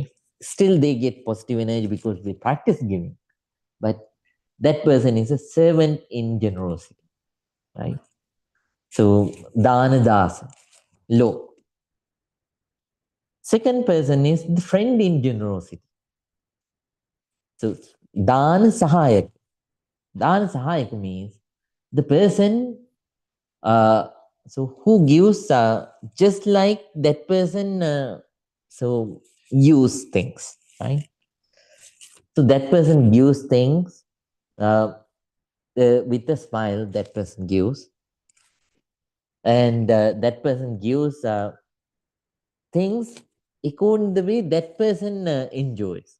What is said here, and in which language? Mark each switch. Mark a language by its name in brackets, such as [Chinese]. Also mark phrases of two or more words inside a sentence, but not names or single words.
[English] Still, they get positive energy because they practice giving. But that person is a servant in generosity, right? So [Pali] dana dasa, [English] low. Second person is the friend in generosity. So [Pali] dana sahayak. Dana sahayak [English] means the person who gives just like that person use things, right? So that person gives things uh, with a smile, that person gives, and that person gives things according to the way that person enjoys.